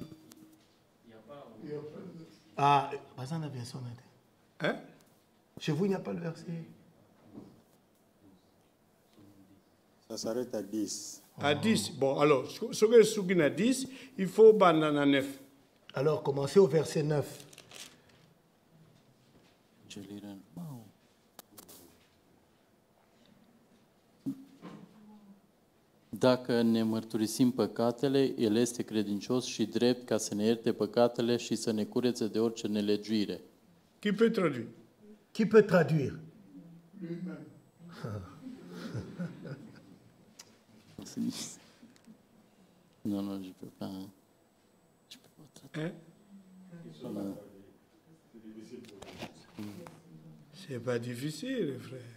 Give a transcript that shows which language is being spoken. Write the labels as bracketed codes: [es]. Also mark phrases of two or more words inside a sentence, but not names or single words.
[fr] Ah, pas en version. Hein? Chez vous, il n'y a pas le verset. Ça s'arrête à 10. À 10. Bon, alors, ce que je à 10, il faut banana 9. Alors, commencez au verset 9. [ro] Dacă ne mărturisim păcatele, El este credincios și drept ca să ne ierte păcatele și să ne curețe de orice nelegiuire. [fr] Qui peut traduire? Qui peut traduire? Non, je peux pas. Je peux pas traduire. C'est pas difficile, frère.